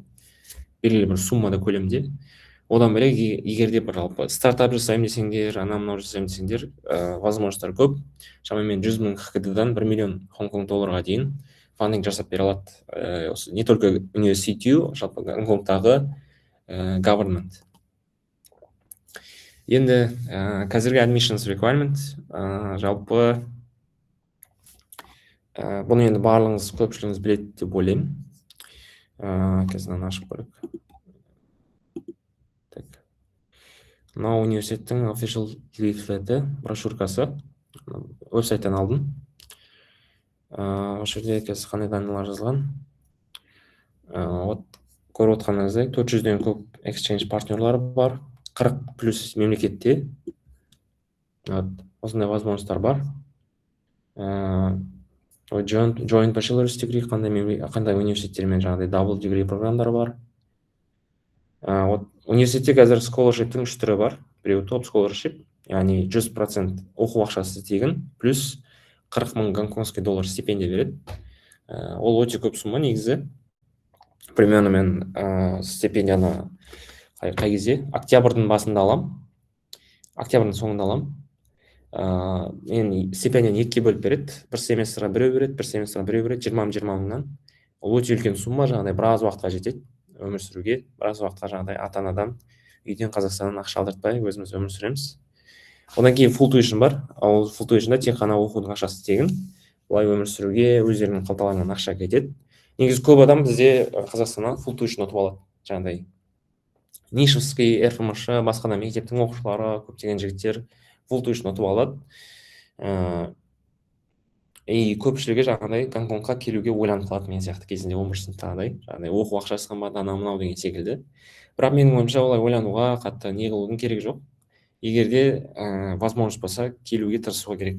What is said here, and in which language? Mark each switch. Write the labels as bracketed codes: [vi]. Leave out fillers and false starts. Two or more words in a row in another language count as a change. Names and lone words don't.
[kk] Белгілі бір суммада көлемде. Одан бөлек, егер де бір жалпы стартап жасаймын десеңдер, анау жасаймын десеңдер, возможностьтар көп. Шамамен 100 мың ХКД-дан 1 миллион Хонконг долларға дейін фандинг жасап бере алады. [ru] Не только [kk] CTU, жалпы Гонконгтағы government. Енді қазіргі [en] admissions requirement, [kk] жалпы бұны енді барлығыңыз көпшілігіңіз біледі деп ойлаймын. Қазір ашып көрейік. Так. Мынау университеттің [en] official leafletі, [kk] брошюркасы. Веб-сайттан алдым. Осы жерде қазір қандай данныйлар жазылған. Вот көріп отырғаныңыздай 400-ден көп exchange партнерлары бар, 40 плюс мемлекетте. Осындай возможностьтар бар. [en] Joint bachelor's degree [kk] қандай университеттермен жаңағыдай [en] double degree [kk] программдар бар. Университетте қазір scholarship'тің 3 түрі бар. Біреуі топ scholarship, яғни 100% оқу ақшасы тегін, плюс 40 мың [ru] гонконгский доллар [kk] стипендия береді. Ол өте көп сумма негізі. Примерно мен стипендияны қай кезде октябрьдің басында алам, октябрьдің соңында алам. Мен стипендияны екіге бөліп береді. Бір семестрға біреу береді, бір семестрға біреу береді, 20 мыңнан. Ол өте үлкен сумма, жаңағыдай біраз уақытқа жетеді өмір сүруге. Біраз уақытқа жаңағыдай ата-анадан, үйден, Қазақстаннан ақша алдыртпай өзіміз өмір сүреміз. Одан кейін [en] full tuition [kk] бар. Ол [en] full tuitionда [kk] тек қана оқудың ақшасы тегін. Олай өмір сүруге өздерінің қалталарынан ақша кетеді. Негізі көп адам бізде Қазақстаннан [en] full tuition [kk] ұтып алады. Жаңағыдай Нишевский, РФМШ, басқа да мектептің оқушылары, көптеген жігіттер [en] full tuition [kk] ұтып алады. Көпшілігі жаңағыдай Гонконгқа келуге ойланып қалады, мен сияқты кезінде 11 сыныптағыдай, жаңағыдай оқу ақшасы қымбат, анау мынау деген секілді. Бірақ менің ойымша олай ойлануға қатты не қылудың керек жоқ. Егер де возможность болса, келуге тырысуға керек.